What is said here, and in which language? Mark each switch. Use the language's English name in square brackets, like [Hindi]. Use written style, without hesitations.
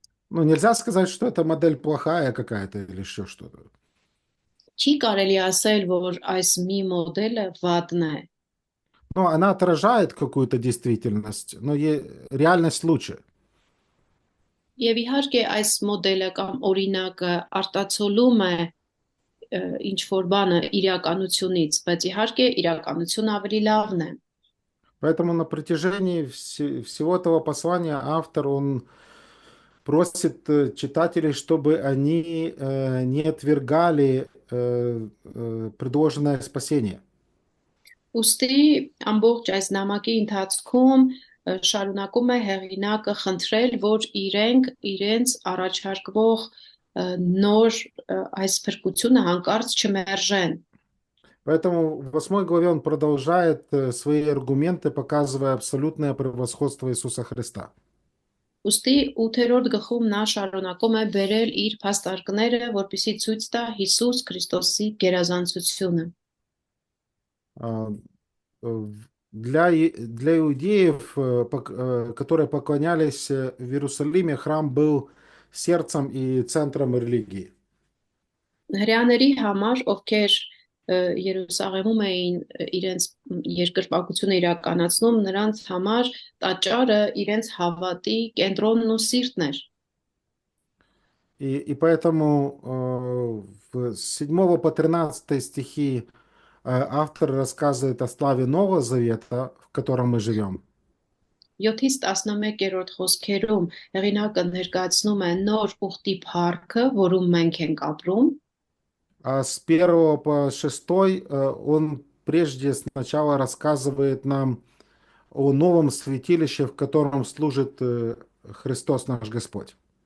[Russian] Ну, нельзя сказать, что эта модель плохая какая-то или еще что-то. [Armenian] Չի կարելի ասել, որ այս մի մոդելը վատն է։ [Russian] Ну, она отражает какую-то действительность, но реальность лучше. [Armenian] Եվ իհարկե այս մոդելը կամ օրինակը արտացոլում է ինչ որ բանը իրականությունից, բայց իհարկե իրականությունը ավելի лавն է։ [Russian] Поэтому на протяжении всего этого послания автор, он просит читателей, чтобы они не отвергали предложенное спасение. [Armenian] Ոստի ամբողջ այս նամակի ընթացքում շարունակում է հեղինակը խնդրել, որ իրենց առաջարկվող նոր այս փրկությունը հանկարծ չմերժեն։ [Russian] Поэтому в 8 главе он продолжает свои аргументы, показывая абсолютное превосходство Иисуса Христа. [Armenian] Ոստի 8-րդ գլխում նա շարունակում է բերել իր փաստարկները, որպեսզի ցույց տա Հիսուս Քրիստոսի գերազանցությունը։ [Russian] Для иудеев, которые поклонялись в Иерусалиме, храм был сердцем и центром религии. [Armenian] Հрյաների համար, ովքեր Երուսաղեմում էին իրենց երկրպագությունը իրականացնում, նրանց համար տաճարը իրենց հավատի կենտրոնն ու սիրտն էր։ [Russian] И поэтому с 7 по 13 стихи автор рассказывает о славе Нового Завета, в котором мы живем. [Armenian] 7-ից 11-րդ խոսքերում հեղինակը ներկայացնում է նոր ուխտի փառքը, որում մենք ենք ապրում։ [Russian] А с 1 по 6 он прежде сначала рассказывает нам о новом святилище, в котором служит Христос наш Господь.